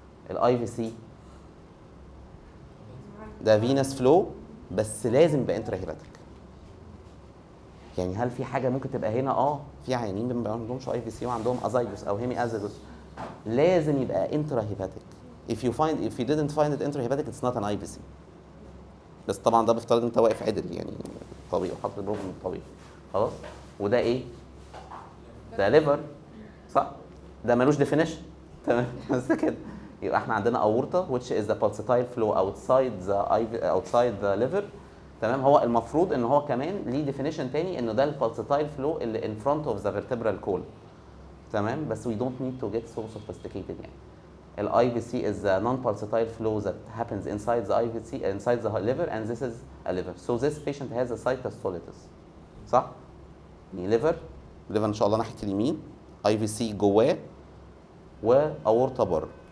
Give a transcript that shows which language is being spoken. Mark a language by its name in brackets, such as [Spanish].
[Arabic] الاي في سي ده فينس فلو بس لازم يبقى انترا هيباتيك. يعني هل في حاجه ممكن تبقى هنا؟ في عيانين ما عندهمش اي في سي وعندهم ازايجوس او هيمي ازاجوس، لازم يبقى انترا هيباتيك. [English] if you didn't find it intrahepatic it's not an IVC. [Arabic] بس طبعا ده بيفترض انت واقف عدل يعني طبيعي وحاطط البروف من الطبيعي. خلاص. وده ايه؟ ده ليفر صح؟ ده ملوش ديفينيشن. تمام بس كده. يبقى احنا عندنا اورتا [English] which is the pulsatile flow outside the liver. [Arabic] تمام. هو المفروض ان هو كمان ليه ديفينيشن تاني، انه ده البالسيتايل فلو اللي [English] in front of the vertebral column. [Arabic] تمام. [English] بس we don't need to get so sophisticated يعني. ال IVC is a non-pulsatile flow that happens inside the IVC inside the liver and this is a liver. So this patient has a cytostolitis. [Arabic] صح؟ يعني liver ان شاء الله ناحية اليمين، IVC جواه وأورطة بره.